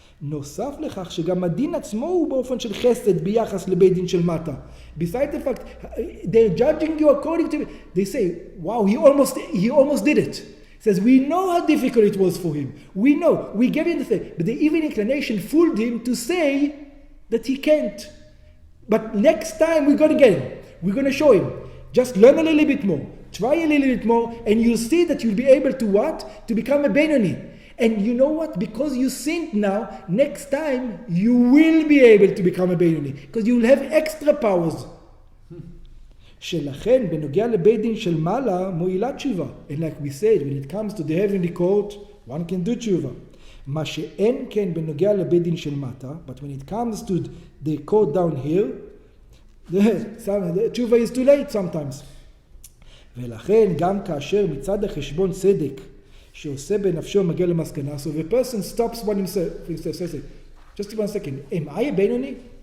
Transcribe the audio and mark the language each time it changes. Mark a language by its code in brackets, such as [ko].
[he] נוסף לכך שגם הדין עצמו הוא באופן של חסד ביחס לבית דין של מטה. [en] Besides the fact, they're judging you according to, they say, wow, he almost did it. He says, we know how difficult it was for him. We know, we gave him the thing. But the evil inclination fooled him to say that he can't. But next time we're going to get him. We're going to show him. Just learn a little bit more. Try a little bit more. And you'll see that you'll be able to what? To become a Beinoni. And you know what? Because you sinned now, next time you will be able to become a Beinoni. Because you will have extra powers. [he] שלכן, בנוגע לבית דין של מעלה, מועילה תשובה. [en] And like we said, when it comes to the heavenly court, one can do תשובה. [he] מה שאין כן בנוגע לבית דין של מטה, [en] but when it comes to the court down here, the תשובה is too late sometimes. [he] ולכן, גם כאשר מצד החשבון צדק, שעושה בנפשו מגיע למסקנה, [en] so the person stops one himself, says, just 1 second, am I a Beinoni?